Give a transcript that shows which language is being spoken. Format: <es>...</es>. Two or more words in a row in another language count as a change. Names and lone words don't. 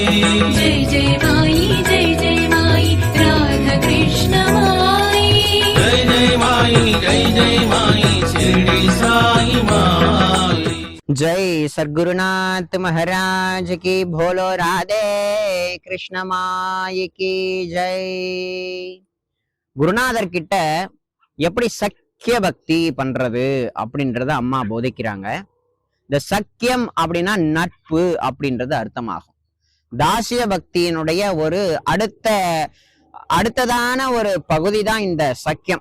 <hi>जय जय माई जय जय माई राधा कृष्ण माई जय जय माई जय जय माई शिरडी साई माई जय सद्गुरुनाथ महाराज की बोलो राधे कृष्ण माई की जय.</hi> <ta>குருநாதர் கிட்ட எப்படி சக்கிய பக்தி பண்றது அப்படின்றத அம்மா போதிக்கிறாங்க. இந்த சக்கியம் அப்படின்னா நட்பு அப்படின்றது அர்த்தமாகும். தாசிய பக்தியினுடைய ஒரு அடுத்ததான ஒரு பகுதி தான் இந்த சக்கியம்.</ta>